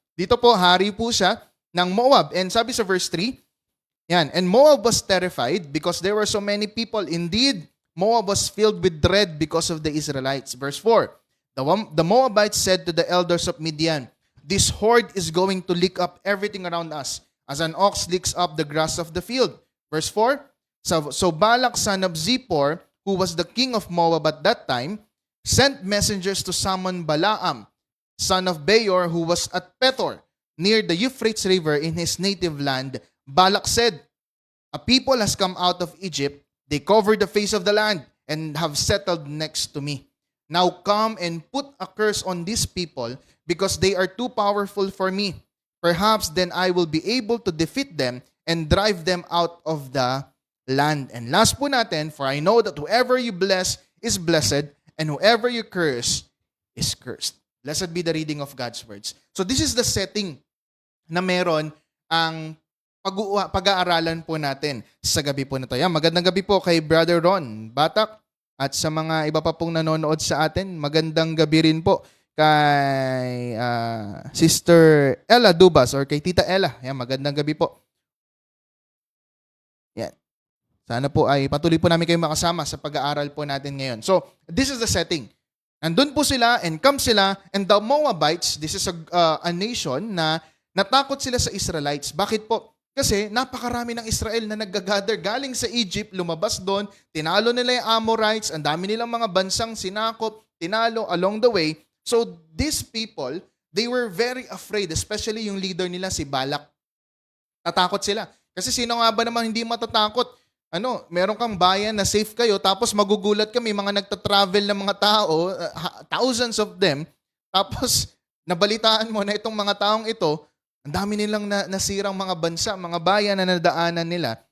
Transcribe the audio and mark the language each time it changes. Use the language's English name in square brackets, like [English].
[Filipino] Dito po, hari po siya ng Moab. [English] And [Filipino] sabi sa verse 3, yan, [English] and Moab was terrified because there were so many people. Indeed, Moab was filled with dread because of the Israelites. Verse 4, the Moabites said to the elders of Midian, This horde is going to lick up everything around us, as an ox licks up the grass of the field. Verse 4, So Balak, son of Zippor, who was the king of Moab at that time, sent messengers to summon Balaam, son of Beor, who was at Pethor, near the Euphrates River in his native land. Balak said, A people has come out of Egypt. They covered the face of the land and have settled next to me. Now come and put a curse on these people, because they are too powerful for me. Perhaps then I will be able to defeat them and drive them out of the land. And last [Filipino] po natin, [English] for I know that whoever you bless is blessed, and whoever you curse is cursed. Blessed be the reading of God's words. So this is the setting [Filipino] na meron ang pag-aaralan po natin sa gabi po na ito. Yan, magandang gabi po kay Brother Ron Batak at sa mga iba pa pong nanonood sa atin. Magandang gabi rin po kay Sister Ella Dubas or kay Tita Ella. Yan, magandang gabi po. Yan. Sana po ay patuloy po namin kayo makasama sa pag-aaral po natin ngayon. [English] So, this is the setting. [Filipino] Nandun po sila, [English] encamp sila, and the Moabites, this is a nation [Filipino] na natakot sila sa [English] Israelites. [Filipino] Bakit po? Kasi napakarami ng Israel na nag-gather galing sa Egypt, lumabas doon, tinalo nila yung Amorites, ang dami nilang mga bansang sinakop, tinalo [English] along the way. So these people, they were very afraid, especially [Filipino] yung leader nila si Balak. Natakot sila. Kasi sino nga ba naman hindi matatakot? Meron kang bayan na safe kayo, tapos magugulat ka, may mga nagta-travel na mga tao, [English] thousands of them, [Filipino] tapos nabalitaan mo na itong mga taong ito, ang dami nilang nasirang mga bansa, mga bayan na nadaanan nila.